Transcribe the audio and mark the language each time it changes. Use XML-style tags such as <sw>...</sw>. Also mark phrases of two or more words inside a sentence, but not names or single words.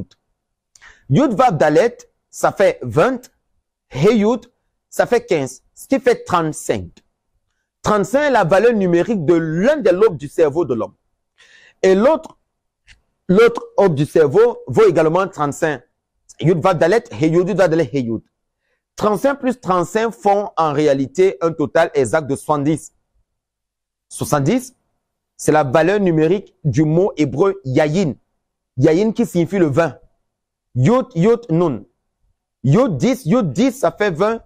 <fr>Yud, Vav, Dalet, ça fait 20. He Yud, ça fait 15. Ce qui fait 35. 35 est la valeur numérique de l'un des lobes du cerveau de l'homme. Et l'autre lobe du cerveau vaut également 35. Yud, Vav, Dalet, He Yud, Yud, Vav, Dalet, He Yud. 35 plus 35 font en réalité un total exact de 70. 70, c'est la valeur numérique du mot hébreu yayin. Yayin qui signifie le 20. Yud, Yud, Nun. Yud 10, ça fait 20.</fr>